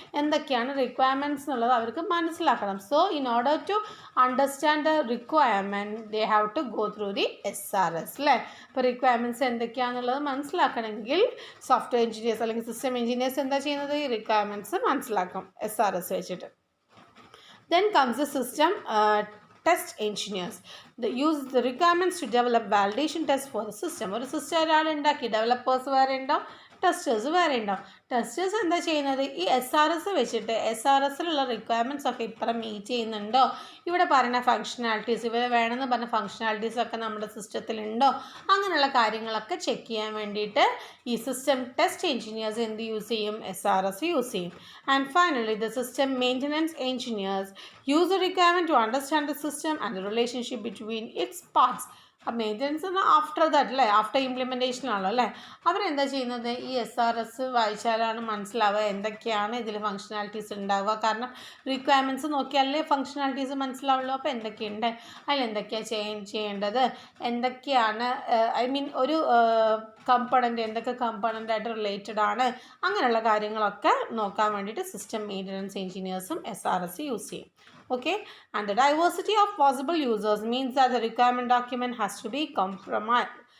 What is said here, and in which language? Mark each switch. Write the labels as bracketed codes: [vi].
[ml] എന്തൊക്കെയാണ് റിക്വയർമെൻറ്റ്സ് എന്നുള്ളത് അവർക്ക് മനസ്സിലാക്കണം. [en] so in order to understand the requirement they have to go through the SRS [ml] അല്ലേ. അപ്പോൾ റിക്വയർമെൻറ്റ്സ് എന്തൊക്കെയാണെന്നുള്ളത് മനസ്സിലാക്കണമെങ്കിൽ സോഫ്റ്റ്വെയർ എഞ്ചിനീയേഴ്സ് അല്ലെങ്കിൽ സിസ്റ്റം എഞ്ചിനീയേഴ്സ് എന്താ ചെയ്യുന്നത്? ഈ റിക്വയർമെൻറ്റ്സ് മനസ്സിലാക്കും SRS വെച്ചിട്ട്. [en] Then comes the system test engineers. They use the requirements to develop validation tests for the system. [ml] ഒരു സിസ്റ്റം ഒരാൾ ഉണ്ടാക്കി, ഡെവലപ്പേഴ്സ് വേറെ ഉണ്ടാവും, ടെസ്റ്റേഴ്സ് വേറെ ഉണ്ടാവും. ടെസ്റ്റേഴ്സ് എന്താ ചെയ്യുന്നത്? ഈ SRS വെച്ചിട്ട് SRSലുള്ള റിക്വയർമെൻറ്റ്സ് ഒക്കെ ഇപ്പുറം മീറ്റ് ചെയ്യുന്നുണ്ടോ, ഇവിടെ പറയുന്ന ഫങ്ഷണാലിറ്റീസ് ഇവരെ വേണമെന്ന് പറഞ്ഞ ഫങ്ഷണാലിറ്റീസൊക്കെ നമ്മുടെ സിസ്റ്റത്തിലുണ്ടോ, അങ്ങനെയുള്ള കാര്യങ്ങളൊക്കെ ചെക്ക് ചെയ്യാൻ വേണ്ടിയിട്ട് ഈ സിസ്റ്റം ടെസ്റ്റ് എഞ്ചിനീയേഴ്സ് എന്ത് യൂസ് ചെയ്യും? SRS യൂസ് ചെയ്യും. [en] And finally the system maintenance engineers use the requirement to understand the system and the relationship between its parts. [ml] Maintenance after that അല്ലേ, ആഫ്റ്റർ ഇംപ്ലിമെൻറ്റേഷനാണല്ലോ അല്ലേ. അവരെന്താ ചെയ്യുന്നത്, ഈ SRS വായിച്ചാലാണ് മനസ്സിലാവുക എന്തൊക്കെയാണ് ഇതിൽ ഫങ്ഷണാലിറ്റീസ് ഉണ്ടാവുക. കാരണം റിക്വയർമെൻറ്റ്സ് നോക്കിയാലേ ഫങ്ഷണാലിറ്റീസ് മനസ്സിലാവുള്ളൂ. അപ്പോൾ എന്തൊക്കെയുണ്ട്, അതിലെന്തൊക്കെയാണ് ചേഞ്ച് ചെയ്യേണ്ടത്, എന്തൊക്കെയാണ് ഒരു കമ്പണൻ്റ് എന്തൊക്കെ കമ്പണൻ്റായിട്ട് റിലേറ്റഡ് ആണ്, അങ്ങനെയുള്ള കാര്യങ്ങളൊക്കെ നോക്കാൻ വേണ്ടിയിട്ട് സിസ്റ്റം മെയിൻ്റനൻസ് എഞ്ചിനീയേഴ്സും SRS യൂസ് ചെയ്യും. [en] Okay, and the diversity of possible users means that the requirement document has to be compromised.